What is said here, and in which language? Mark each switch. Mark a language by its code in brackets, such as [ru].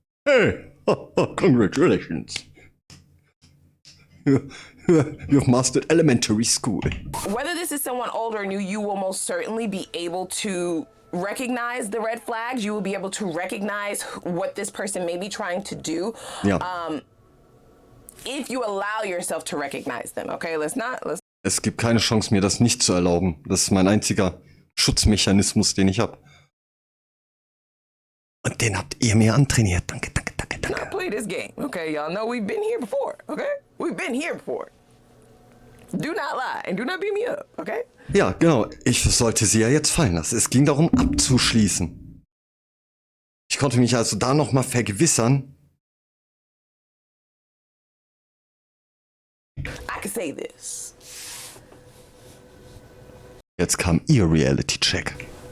[en] Hey, congratulations. You've mastered elementary school. Whether this is someone old or new, you will most certainly be able to recognize the red flags. You will be able to recognize what this person may be trying to do. [de] Ja. [en] If you allow yourself to recognize them, okay? [de] Es gibt keine Chance, mir das nicht zu erlauben. Das ist mein einziger Schutzmechanismus, den ich habe. Und den habt ihr mir antrainiert. Danke, danke, danke, danke. [en] Not play this game, okay? Y'all know we've been here before, okay? We've been here before. Do not lie and do not beat me up, okay? [de] Ja, genau. Ich sollte sie ja jetzt fallen lassen. Es ging darum, abzuschließen. Ich konnte mich also da nochmal vergewissern. [en] I can say this. [de] Jetzt kam ihr Reality-Check.